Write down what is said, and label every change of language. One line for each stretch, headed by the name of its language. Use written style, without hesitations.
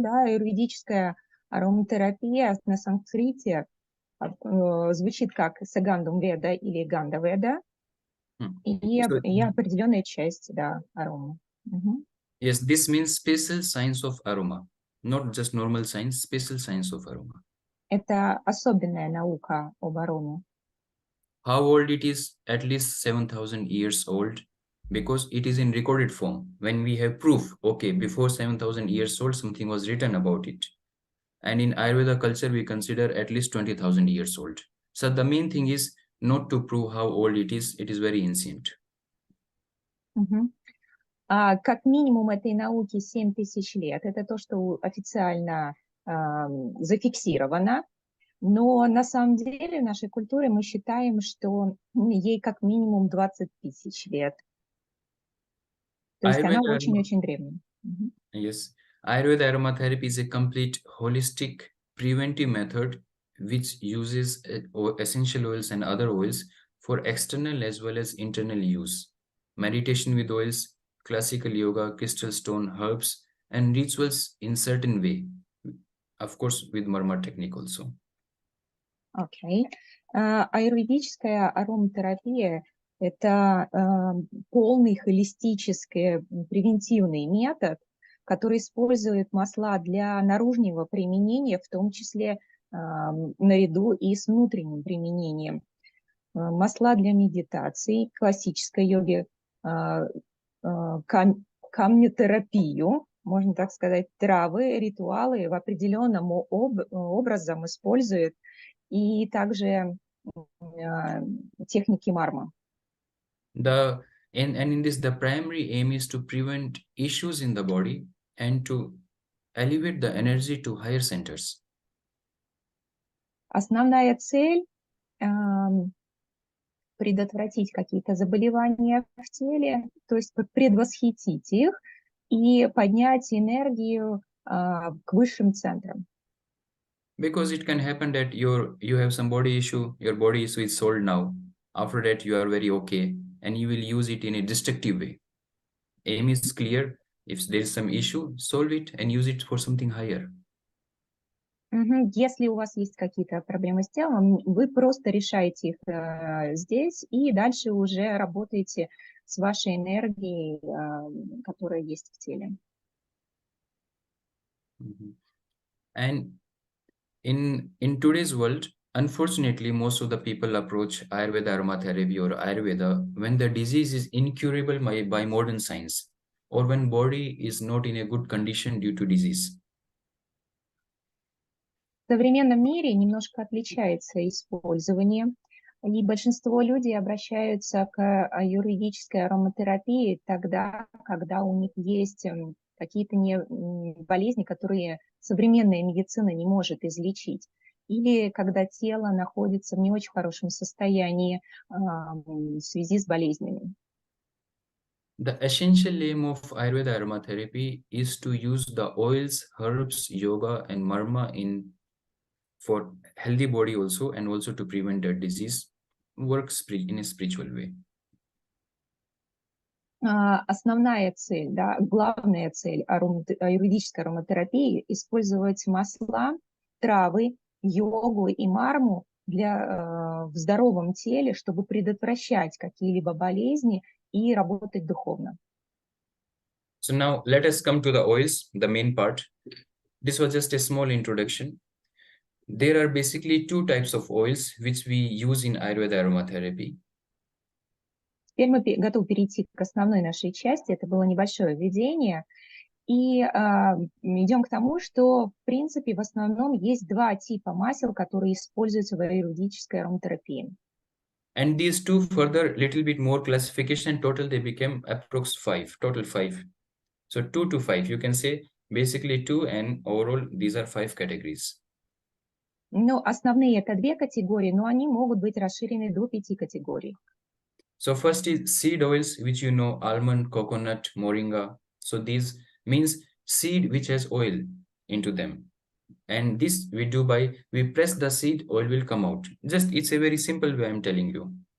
Russian: Да, аюрведическая ароматерапия на санскрите звучит как Сагандум Веда или Ганда Веда, и определенная часть, да, арома.
English: Yes, this means special science of aroma, not just normal science, special science of aroma.
Russian: Это особенная наука об ароме.
English: How old it is? At least 7,000 years old, because it is in recorded form. When we have proof, okay, before 7,000 years old, something was written about it. And in Ayurveda culture, we consider at least 20,000 years old. So the main thing is not to prove how old it is very ancient.
Russian: Как минимум этой науки 7000 лет. Это то, что официально зафиксировано. Но на самом деле в нашей культуре мы считаем, что ей как минимум 20 000 лет. То есть она очень-очень древняя.
English: Yes. Ayurveda aromatherapy is a complete holistic preventive method which uses essential oils and other oils for external as well as internal use. Meditation with oils, classical yoga, crystal stone, herbs, and rituals in certain way. Of course, with marma technique also. Okay.
Russian: Аюрведическая ароматерапия – это полный холистический превентивный метод, который использует масла для наружного применения, в том числе наряду и с внутренним применением. Масла для медитации, классической йоги, камнетерапию, можно так сказать, травы, ритуалы в определенном образом используют, и также техники марма.
English: And in this, the primary aim is to prevent issues in the body and to elevate the energy to higher centers.
Russian: Основная цель предотвратить какие-то заболевания в теле, то есть предвосхитить их и поднять энергию к высшим центрам.
English: Because it can happen that you have some body issue, your body issue is solved now. After that, you are very okay, and you will use it in a destructive way. Aim is clear. If there is some issue, solve it and use it for something higher.
Russian: Если у вас есть какие-то проблемы с телом, вы просто решаете их здесь и дальше уже работаете с вашей энергией, которая есть в теле.
English: And in today's world, unfortunately, most of the people approach Ayurveda aromatherapy or Ayurveda when the disease is incurable by modern science or when body is not in a good condition due to disease.
Russian: В современном мире немножко отличается использование И большинство людей обращаются к аюрведической ароматерапии тогда, когда у них есть какие-то болезни, которые современная медицина не может излечить, или когда тело находится в не очень хорошем состоянии в связи с болезнями.
English: The essential aim of Ayurveda aromatherapy is to use the oils, herbs, yoga, and marma for healthy body also, and also to prevent the disease. Works in a spiritual way.
Russian: Основная цель, да, главная цель аюрведической ароматерапии – использовать масла, травы, йогу и марму в здоровом теле, чтобы предотвращать какие-либо болезни и работать духовно.
English: So now let us come to the oils, the main part. This was just a small introduction. There are basically two types of oils which we use in Ayurveda aromatherapy.
Russian: Теперь мы готовы перейти к основной нашей части. Это было небольшое введение. И идем к тому, что, в принципе, в основном есть два типа масел, которые используются в аюрведической ароматерапии.
English: And these two further little bit more classification, total they became approx 5, total 5. So 2 to 5, you can say basically 2, and overall these are 5 categories.
Russian: Ну, основные это две категории, но они могут быть расширены до 5 категорий.
English: So first is seed oils, which you know, almond, coconut, moringa. So these means seed which has oil into them. And this we do by, we press the seed, oil will come out. Just, it's a very simple way I'm telling you.